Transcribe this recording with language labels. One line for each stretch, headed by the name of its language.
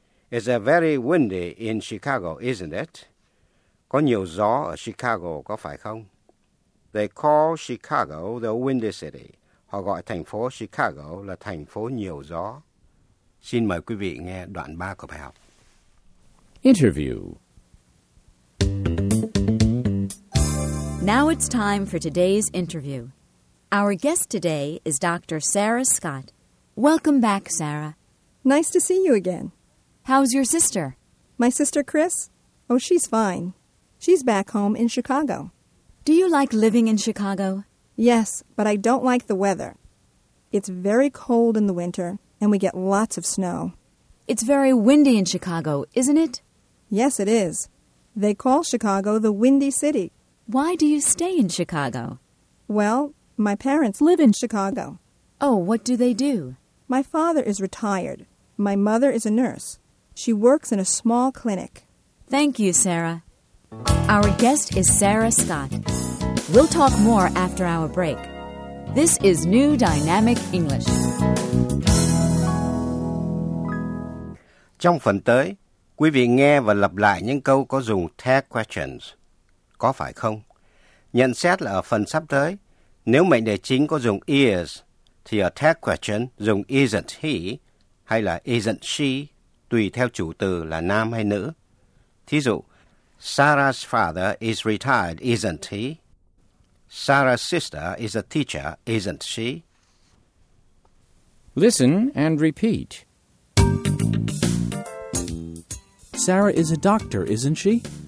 English: It's a very windy in Chicago, isn't it?
Vietnamese: Có nhiều gió ở Chicago, có phải không?
English: They call Chicago the windy city.
Vietnamese: Họ gọi thành phố Chicago là thành phố nhiều gió. Xin mời quý vị nghe đoạn 3 của bài học.
English: Interview. Now it's time for today's interview. Our guest today is Dr. Sarah Scott. Welcome back, Sarah. Nice to see you again. How's your sister? My sister Chris? Oh, she's fine. She's back home in Chicago. Do you like living in Chicago? Yes, but I don't like the weather. It's very cold in the winter, and we get lots of snow. It's very windy in Chicago, isn't it? Yes, it is. They call Chicago the Windy City. Why do you stay in Chicago? Well, my parents live in Chicago. Oh, what do they do? My father is retired. My mother is a nurse. She works in a small clinic. Thank you, Sarah. Our guest is Sarah Scott. We'll talk more after our break. This is New Dynamic English.
Vietnamese: Trong phần tới, quý vị nghe và lặp lại những câu có dùng tag questions. Có phải không? Nhận xét là ở phần sắp tới, nếu mệnh đề chính có dùng is, thì ở tag question dùng isn't he hay là isn't she, tùy theo chủ từ là nam hay nữ. Thí dụ,
English: Sarah's father is retired, isn't he? Sarah's sister is a teacher, isn't she? Listen and repeat. Sarah is a doctor, isn't she?